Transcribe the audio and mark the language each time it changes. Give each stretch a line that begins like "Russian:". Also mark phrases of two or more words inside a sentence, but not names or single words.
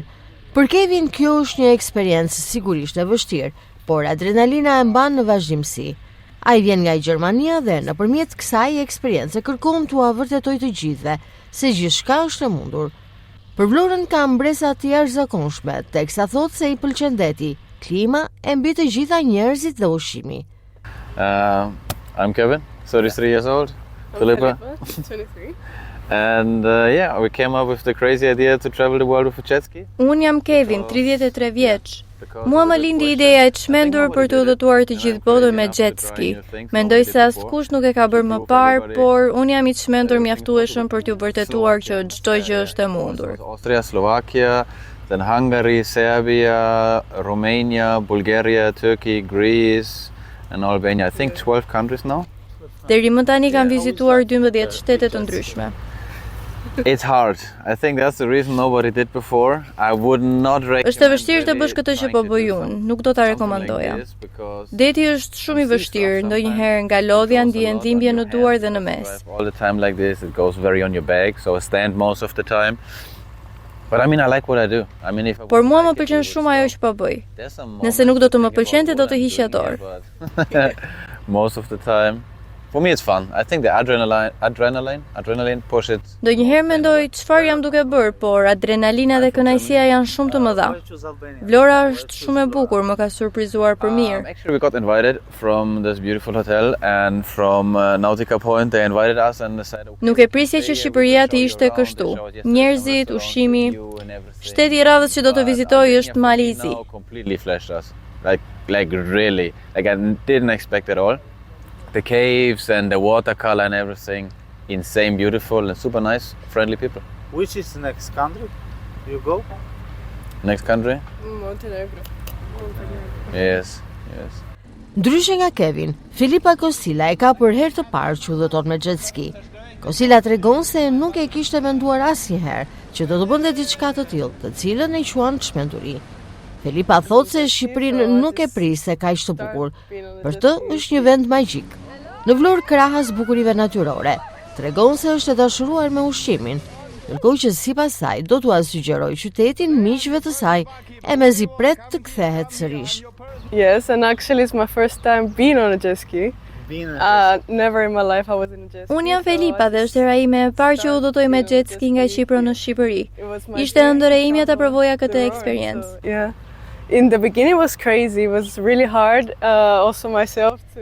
Albanian: Për Kevin kjo është një eksperiencë sigurisht e vështirë, por adrenalina e mban në vazhdimsi. Ai vjen nga Gjermania dhe nëpërmjet kësaj eksperience kërkon t'u vërtetoj të gjithëve se gjithçka është e mundur. Për Vlorën ka mbresa të jashtëzakonshme, teksa thotë se i pëlqen deti, klima e mbi të gjitha njerëzit dhe ushqimi.
English: I'm Kevin, 33 years old. Philippa, 23. And yeah, we came up with the crazy idea to travel the world with a jet ski.
Albanian: Unë jam Kevin, 33 vjeç. Mua më lindi ideja e çmendur për të udhëtuar të gjithë botën me
English: jet ski.
Albanian: Mendoj se askush nuk e ka bërë më parë, por unë jam i çmendur mjaftueshëm për t'u vërtetuar që çdo gjë është e mundur.
English: Austria, Slovakia, then Hungary, Serbia, Romania, Bulgaria, Turkey, Greece and Albania. I think 12 countries now.
Albanian: Deri më tani kam vizituar 12 shtete të ndryshme.
English: It's hard. I think that's the reason nobody did before. I would not recommend.
Albanian: Është e vështirë të bësh këtë që po bëj unë, nuk do ta rekomandoja. Deti është shumë i vështirë, ndonjëherë nga lodhja ndihen dhimbje në duar dhe në mes.
English: All the time like this, it goes very on your back, so I stand most of the time. But I mean, I like what I do. I mean, if
Albanian: Por mua më pëlqen shumë ajo që po bëj. Nëse nuk do të më pëlqente, do të hiqja dorë.
English: Most of the time For me it's fun. I think the adrenaline push it.
Albanian: Ndonjëherë mendoj çfarë jam duke bërë, por adrenalina dhe kënaqësia janë shumë të mëdha. Vlora është shumë e bukur, më ka surprizuar për mirë.
English: Actually we got invited from this beautiful hotel and from Nautica Point they invited us and decided.
Albanian: Nuk e prisje që Shqipëria të ishte kështu. Njerëzit, ushqimi, shteti i radhës që do të vizitoj është Mali i Zi.
English: Completely flashed us. Like really. Like I didn't expect it all. The caves and the watercolor and everything, insane, beautiful and super nice, friendly people. Which is the next country you go? Next country? Montenegro. Yes.
Albanian: Ndryshe nga Kevin, Filipa Kostila e ka për herë të parë që udhëton me
English: jet ski.
Albanian: Kostila tregon se nuk e kishte menduar asnjëherë që do të bënte diçka të tillë, të cilën e quan çmenduri. Filipa thot se Shqipërinë nuk e priste kaq të bukur. Për të është një vend magjik. Në Vlorë krahas bukurive natyrore, tregon se është e dashuruar me ushqimin, ndërkohë që sipas saj do t'ua sugjeroj qytetin miqve të saj e mezi pret të kthehet sërish.
English: Yes, and actually it's my first time being on a jet ski. Never in my life I was in a jet ski.
Albanian: Unë jam Felipa dhe është hera ime e parë që udhëtoj me
English: jet ski
Albanian: nga Çipra në Shqipëri. Ishte ëndër e imja ta provoja këtë eksperiencë.
English: Yeah. In the beginning it was crazy, it was really hard, also myself to.